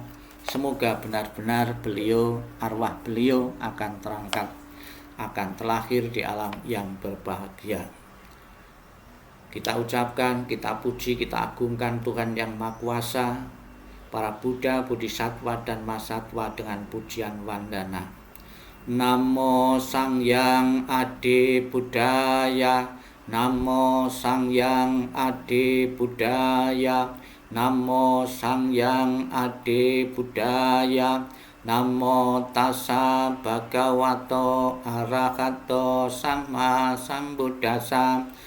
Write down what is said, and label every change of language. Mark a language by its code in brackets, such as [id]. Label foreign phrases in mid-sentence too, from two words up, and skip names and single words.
[id] Semoga benar-benar arwah beliau akan terangkat, akan terlahir di alam yang berbahagia. Kita ucapkan, kita puji, kita agungkan Tuhan yang Maha Kuasa, para Buddha, Bodhisattva, dan Mahasatwa dengan pujian wandana. [pi] Namo Sangyang Adi Buddhaya, Namo Sangyang Adi Buddhaya, Namo Sangyang Adi Buddhaya, Namo Tassa Bhagavato Arahato Sama Sambuddhassa,